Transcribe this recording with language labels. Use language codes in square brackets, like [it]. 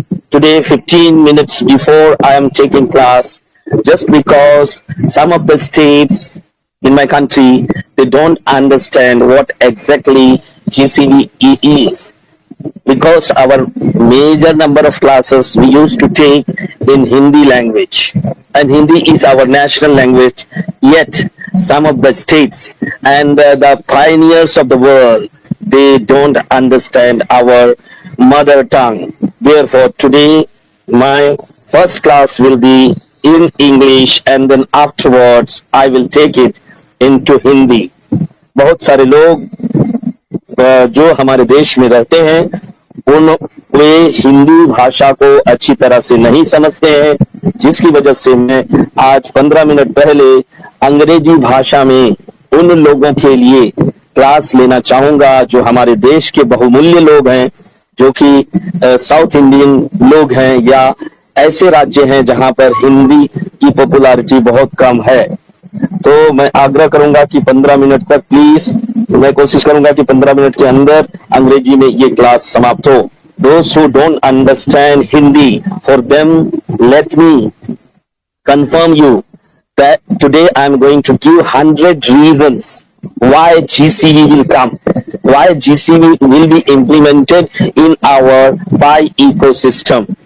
[en] Today, 15 minutes before I am taking class, just because some of the states in my country, they don't understand what exactly GCVE is, because our major number of classes we used to take in Hindi language, and Hindi is our national language, yet some of the states and the pioneers of the world, they don't understand our mother tongue. Therefore, today my first class will be in English, and then afterwards I will take it into Hindi. [hi] बहुत सारे लोग जो हमारे देश में रहते हैं वे हिंदी भाषा को अच्छी तरह से नहीं समझते हैं, जिसकी वजह से मैं आज 15 मिनट पहले अंग्रेजी भाषा में उन लोगों के लिए क्लास लेना चाहूंगा जो हमारे देश के बहुमूल्य लोग हैं, जो कि साउथ इंडियन लोग हैं या ऐसे राज्य हैं जहां पर हिंदी की पॉपुलैरिटी बहुत कम है। तो मैं आग्रह करूंगा कि 15 मिनट तक प्लीज, मैं कोशिश करूंगा कि 15 मिनट के अंदर अंग्रेजी में ये क्लास समाप्त हो। [en] Those who don't understand Hindi, for them, let me confirm you that today I am going to give 100 reasons why GCV will come, why GCV will be implemented in our Pi ecosystem.